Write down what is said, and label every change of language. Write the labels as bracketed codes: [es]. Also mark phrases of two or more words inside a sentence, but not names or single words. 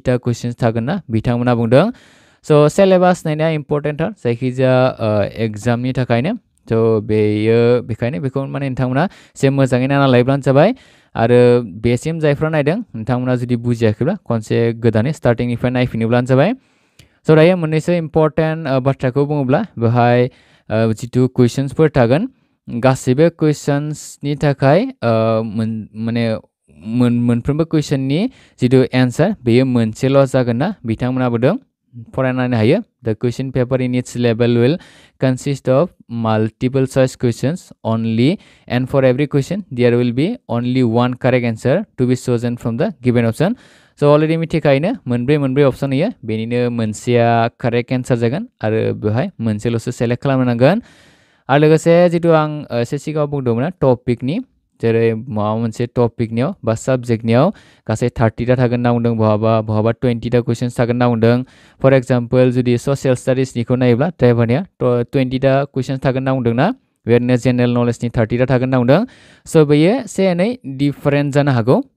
[brx] टा क्वेश्चन्स थागोन ना बिथांमोना बुंदों स' सिलेबास नायनाया इम्पर्टेन्टथार जायखिजाया एग्जामनि थाखायनो थ' बेखायनो बेखौ माने नोंथांमोना एसे मोजाङै नायना लायोब्लानो जाबाय आरो बेसिम जायफ्रा नायदों नोंथांमोना जुदि बुजियाखैब्ला खनसे गोदानै स्टार्टिंनिफ्राय नायफिनोब्लानो जाबाय स' दायो मोननैसो इम्पर्टेन्ट बाथ्राखौ बुङोब्ला बेवहाय जिथु कुइसन्सफोर थागोन गासैबो कुइसन्सनि थाखाय माने मोनफ्रोमबो कुइसननि जिथु एन्सार बेयो मोनसेल' जागोन ना बिथांमोना बुंदों फरायनानै हायो [en] the question paper in its level will consist of multiple choice questions only and for every question there will be only one correct answer to be chosen from the given option so already [brx] मिथिखायोनो मोनब्रै अपसन होयो बेनिनो मोनसेया [en] correct answer [brx] जागोन आरो बेवहाय मोनसेल'सो सेलेक्ट खालामनांगोन आरो लोगोसे जितु आं एसे सिगाङाव बुंदोंमोन टपिकनि जेरै माबा मोनसे टपिकनियाव बा साबजेक्टनियाव गासै 30 टा थागोन होनना बुंदों बहाबा 20 टा कुइसन्स थागोन होनना बुंदों [en] for example [brx] जुदि [en] social studies [brx] नायोब्ला ड्राइभारनिया 20 टा कुइसन्स थागोन होनना बुंदों ना बेबायदिनो [en] general knowledge [brx] 30 टा थागोन होनना बुंदों स' बेयो एसे एनै डिफारेन्ट जानो हागौ